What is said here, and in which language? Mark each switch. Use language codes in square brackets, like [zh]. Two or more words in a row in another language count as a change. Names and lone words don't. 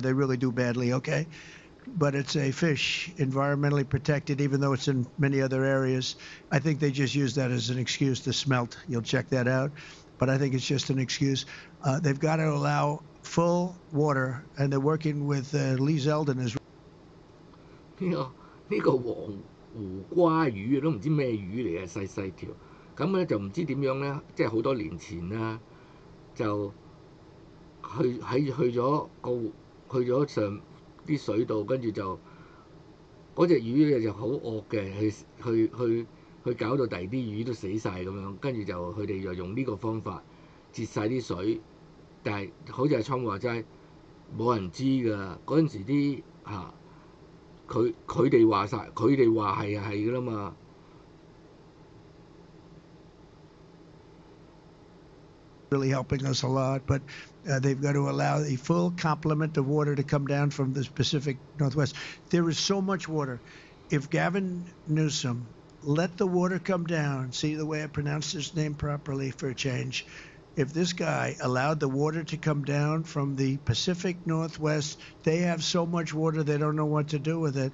[en] They really do badly, okay? But it's a fish, environmentally protected, even though it's in many other areas. I think they just use that as an excuse to smelt. You'll check that out. But I think it's just an excuse. They've got to allow full water, and they're working with Lee Zeldin as [yue] 呢個黃胡瓜魚都唔知咩魚嚟嘅，細細條。咁咧就唔知點樣咧，即係好多年前啦，就去咗上啲水度，跟住就嗰隻魚咧就好惡嘅，去搞到第二啲魚都死晒咁樣，跟住就佢哋就用呢個方法截晒啲水，但係好似阿倉話齋，冇人知㗎。嗰陣時啲佢哋話晒，佢哋話係㗎啦嘛。 [en] really helping us a lot, but they've got to allow a full complement of water to come down from the Pacific Northwest. There is so much water. If Gavin Newsom let the water come down, see the way I pronounced his name properly for a change, if this guy allowed the water to come down from the Pacific Northwest, they have so much water they don't know what to do with it.